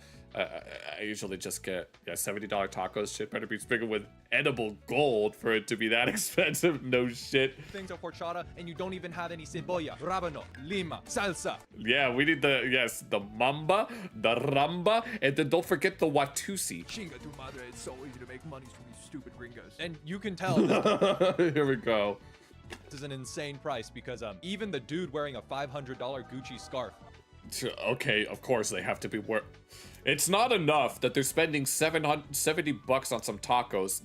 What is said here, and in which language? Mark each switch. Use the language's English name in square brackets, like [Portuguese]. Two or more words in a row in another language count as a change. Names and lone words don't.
[English] I usually just get $70 tacos. Shit better be sprinkled with edible gold for it to be that expensive. No shit. Things of horchata, and you don't even have any [Spanish] cebolla, rábano, lima, salsa. [English] Yeah, we need the mamba, the ramba, and then don't forget the watusi. [Spanish] Chinga tu madre, [English] it's so easy to make money from these stupid gringos. And you can tell. Here we go. This is an insane price because even the dude wearing a $500 Gucci scarf. Okay, of course they have to be worth. It's not enough that they're spending $70 on some tacos.